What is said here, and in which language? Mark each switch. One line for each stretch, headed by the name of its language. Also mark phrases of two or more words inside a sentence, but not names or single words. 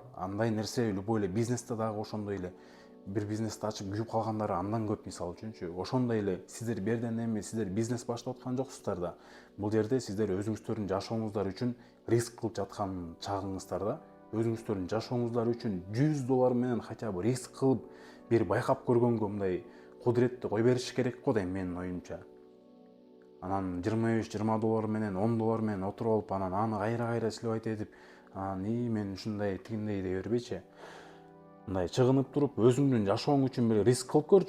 Kyrgyz: Андай нерсе любой эле бизнесте дагы ошондой эле. Бир бизнести ачып күйүп калгандар андан көп, мисалы үчүнчү. Ошондой эле сиздер берден эми сиздер бизнес баштап аткан жоксуздар да. Бул жерде сиздер өзүңүздөрдүн жашооңуздар үчүн риск кылып жаткан чагыңыздар да. Өзүңүздөрдүн жашооңуздар үчүн $100 менен
Russian: хотя бы
Kyrgyz: риск кылып, бир байкап көргөнгө мындай кудуретти кой бериш керек го дейм менин оюмча. Анан $25-20 менен, $10 менен отуруп алып, анан аны кайра сливать этип, мен ушундай тигиндей дей бербейчи. Мындай чыгынып туруп, өзүңдүн жашооң үчүн бир риск кылып көрчү.